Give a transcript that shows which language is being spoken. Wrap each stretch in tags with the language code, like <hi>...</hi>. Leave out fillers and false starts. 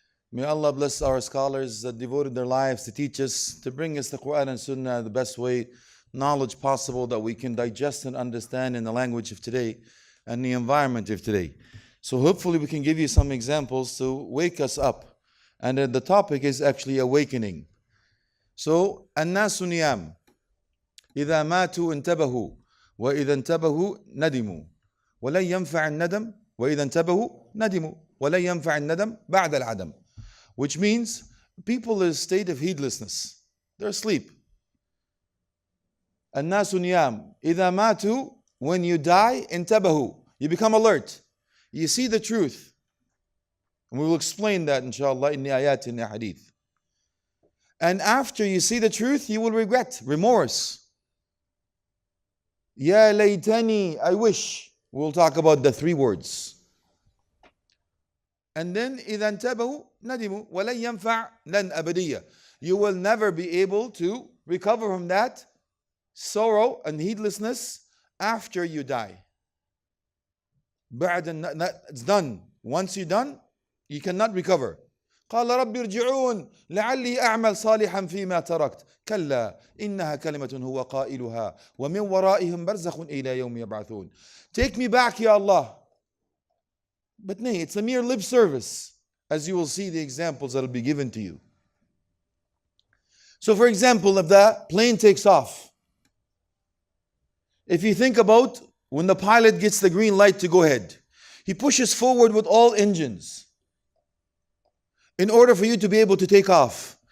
<en>May Allah bless our scholars that devoted their lives to teach us, to bring us the Qur'an and Sunnah the best way, knowledge possible that we can digest and understand in the language of today and the environment of today. So hopefully we can give you some examples to wake us up. And the topic is actually awakening.</en> <ar>So, الناس نيام إذا ماتوا انتبهوا وإذا انتبهوا ندموا ولن ينفع الندم وإذا انتبهوا ندموا ولن ينفع الندم بعد العدم.</ar> <en>Which means people in a state of heedlessness. They're asleep.</en> <ar>الناس نيام إذا ماتوا,</ar> <en>when you die,</en> <ar>انتبهوا,</ar> <en>you become alert. You see the truth. And we will explain that inshallah in the ayat, in the hadith. And after you see the truth, you will regret, remorse. Ya laytani, I wish. We'll talk about the three words. And then</en> <ar>إذا انتبهوا ندموا ولن ينفع لن أبدية.</ar> <en>You will never be able to recover from that sorrow and heedlessness after you die. It's done. Once you're done, you cannot recover.</en> <ar>قال رب ارجعون لعلي أعمل صالحا فيما تركت كلا إنها كلمة هو قائلها ومن ورائهم برزخ إلى يوم يبعثون.</ar> <en>Take me back, Ya Allah. But nay, it's a mere lip service, as you will see the examples that will be given to you. So for example, if the plane takes off, if you think about when the pilot gets the green light to go ahead, he pushes forward with all engines in order for you to be able to take off.</en>